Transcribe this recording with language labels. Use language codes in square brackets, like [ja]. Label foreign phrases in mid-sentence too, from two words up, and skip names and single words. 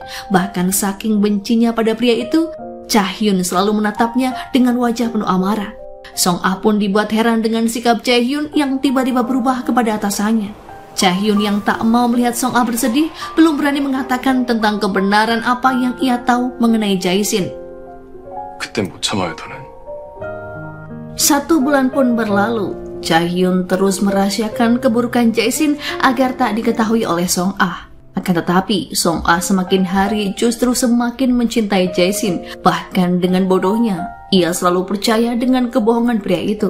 [id] Bahkan saking bencinya pada pria itu, Chae-hyun selalu menatapnya dengan wajah penuh amarah. Song Ah pun dibuat heran dengan sikap Chae-hyun yang tiba-tiba berubah kepada atasannya. Chae-hyun yang tak mau melihat Song Ah bersedih belum berani mengatakan tentang kebenaran apa yang ia tahu mengenai Jae-shin. [ko] 그때 못 참아요, 더는. [id] 1 bulan pun berlalu. Chae-hyun terus merahasiakan keburukan Jae-shin agar tak diketahui oleh Song Ah. Akan tetapi, Song Ah semakin hari justru semakin mencintai Jae-shin. Bahkan dengan bodohnya, ia selalu percaya dengan kebohongan pria itu.